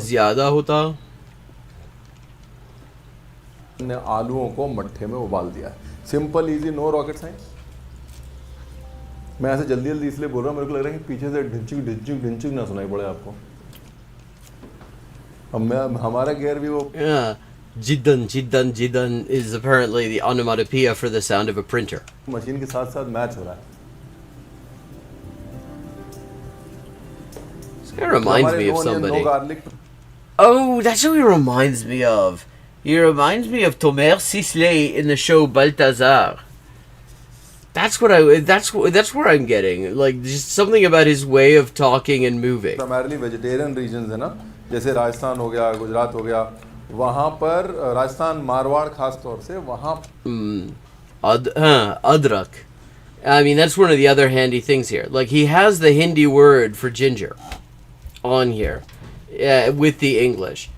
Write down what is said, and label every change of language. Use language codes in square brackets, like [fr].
[hi] ज़्यादा होता। हमने आलूओं को मट्ठे में उबाल दिया है। [en] Simple easy, no rocket science. [hi] मैं ऐसे जल्दी जल्दी इसलिए बोल रहा हूँ, मेरे को लग रहा है कि पीछे से ढिंचुक ढिंचुक ढिंचुक ना सुनाई पड़े आपको। हमारा गेयर भी वो [en] Jiddan, jiddan, jiddan is apparently the onomatopoeia for the sound of a printer. [hi] Machine के साथ साथ मैच हो रहा है। [en] This guy reminds me of no somebody. garlic. Oh, that's who he reminds me of. He reminds me of Tomer Sisley in the show Balthazar. That's where I'm getting, like, just something about his way of talking and moving. Primarily vegetarian regions [hi] है ना, जैसे राजस्थान हो गया, गुजरात हो गया, वहाँ पर राजस्थान, मारवाड़ खास तौर से वहाँ Adrak. [en] I mean, that's one of the other handy things here. Like, he has the Hindi word for ginger on here with the English.